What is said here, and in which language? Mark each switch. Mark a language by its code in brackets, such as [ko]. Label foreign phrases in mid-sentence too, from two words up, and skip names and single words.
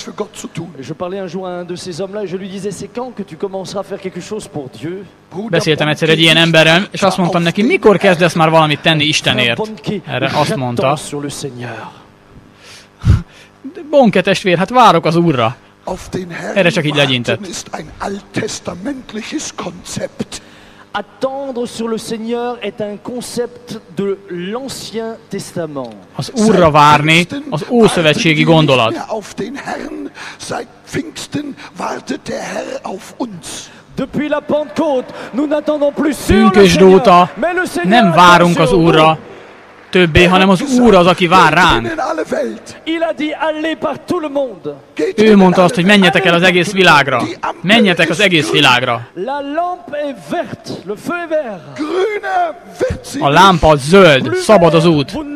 [hu] Beszéltem egyszer egy ilyen emberrel, és azt mondtam neki, mikor kezdesz már valamit tenni Istenért? Erre azt mondta, Bonke testvér, hát várok az Úrra. Erre csak így legyintett. [fr] Attendre sur le Seigneur est un concept de l'Ancien Testament. [hu] Az Úrra várni az ószövetségi gondolat. [fr] Depuis la Pentecôte, nous n'attendons plus sur le [hu] Pünkösd óta [fr] Seigneur, mais le Seigneur [hu] nem várunk az Úrra többé, hanem az Úr az, aki vár ránk. Ő mondta azt, hogy menjetek el az egész világra. Menjetek az egész világra. A lámpa zöld, szabad az út.